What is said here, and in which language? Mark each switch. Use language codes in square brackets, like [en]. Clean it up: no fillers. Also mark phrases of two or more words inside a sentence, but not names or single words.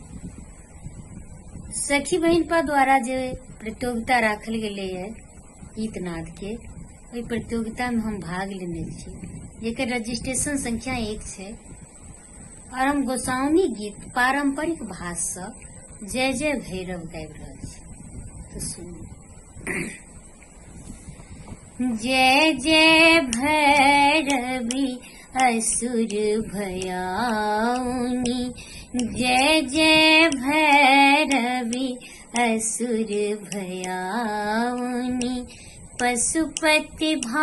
[mai] सखी बहिनपा द्वारा जो प्रतियोगिता राखल गेले है गीतनाद के, ओहि प्रतियोगिता में हम भाग लेने छी, जेकर रजिस्ट्रेशन संख्या 1 है। और हम गोसाउनी गीत पारंपरिक भाषा जय जय भैरव गाबि रहल छी। तो सुनू। जय जय भैरवी असुर भयाउनी, जय जय भैरवी असुर भयाउनी, पशुपति